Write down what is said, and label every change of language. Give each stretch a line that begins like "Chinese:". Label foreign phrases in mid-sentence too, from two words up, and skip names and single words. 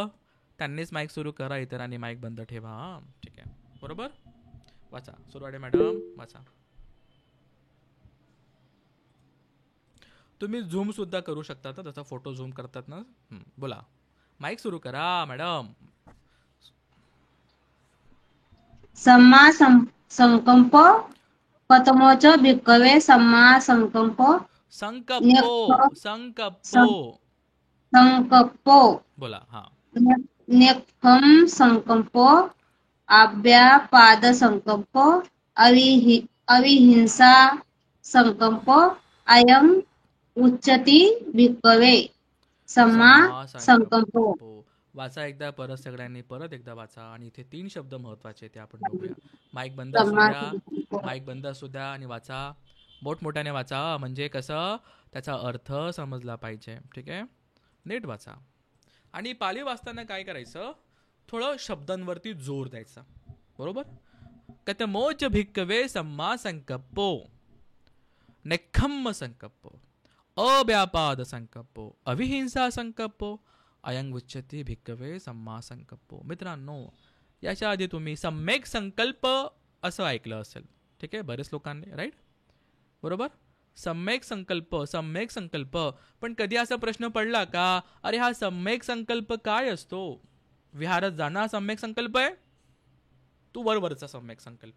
Marathi: त्यांनीच माईक सुरू करा, इतरांनी माईक बंद ठेवा. हां, ठीक आहे, बरोबर. वाचा, सुरवाडे मॅडम वाचा. तुम्ही झूम सुद्धा करू शकता, तर त्याचा फोटो झूम करतात ना. बोला, माईक सुरू करा मॅडम.
Pali: सम्मा संकल्प कथमोच भिक्खवे सम्मा संकल्प संकप्पो संकप्पो संकल्पो
Marathi: बोला. हां,
Pali: नेक्खम संकल्पो अव्यापाद संकल्पो अविहिंसा संकल्पो अयम उच्यते भिक्खवे सम्मा संकल्पो.
Marathi: वाचा एकदा परत, सगळ्यांनी परत एकदा वाचा. आणि इथे 3 शब्द महत्वाचे ते आपण बघूया. माईक बंद असू द्या, माईक बंद असू द्या, आणि वाचा, मोठमोठ्याने वाचा, म्हणजे कसं त्याचा अर्थ समजला पाहिजे. ठीक आहे, नीट वाचा. आणि पाली वाचताना काय करायचं, थोडं शब्दांवरती जोर द्यायचा. बरोबर.
Pali: कथमोच भिक्खवे सम्मा संकप्पो, नेक्खम्म संकप्पो, अव्यापाद संकप्पो, अविहिंसा संकप्पो, अयं उच्यते भिक्खवे सम्मा संकप्पो.
Marathi: मित्रांनो, याच्या आधी तुम्ही सम्यक संकल्प असं ऐकलं असेल. ठीक आहे, बरेच लोकांनी, राईट, बरोबर. सम्यक संकल्प. पण कधी असा प्रश्न पडला का, अरे हा सम्यक संकल्प काय असतो? विहारात जाणं सम्यक संकल्प आहे, तू वरवरचा सम्यक संकल्प.